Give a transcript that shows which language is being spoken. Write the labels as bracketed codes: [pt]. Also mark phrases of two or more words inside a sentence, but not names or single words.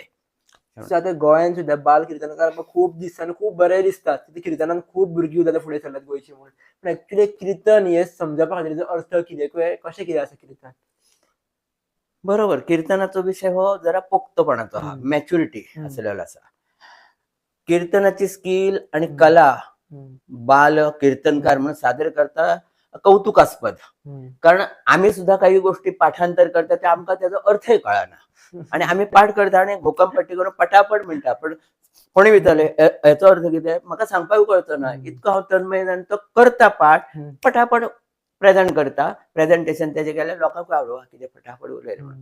[kok] आता गोंयान सुद्दां बाल कीर्तनकार खूब दिसताना खूब बरें दिसतात. ते कीर्तनान खूब भुरगीं जाल्यार फुडें सरल्यात गोंयची म्हणून. पण एक्चुअली कीर्तन हे समजपा खातीर अर्थ कितें, कशें कितें आसा कीर्तन? बरोबर. कीर्तनाचो विषय हो जरा पोक्तपणाचो हा, मॅच्युरिटी आसलेलो आसा. कीर्तनाची स्किल आणि कला बाल कीर्तनकार म्हणून सादर करता कौतुकास्पद. कारण आम्ही सुद्धा काही गोष्टी पाठांतर करता ते आमकां त्याचो अर्थय कळना. आणि आम्ही पाठ करता आणि भोकंपट्टी करून पटापट म्हणटा. पण कोणी विचारले याचो अर्थ कितें म्हाका सांगपाक कळचना. इतको हांव तन्मय जावन तो करता पाठ, पटापट प्रेझेंट करता. प्रेझेंटेशन तेजें केल्यार लोकांक आवडवा कितें फटाफट उलयलें म्हणून.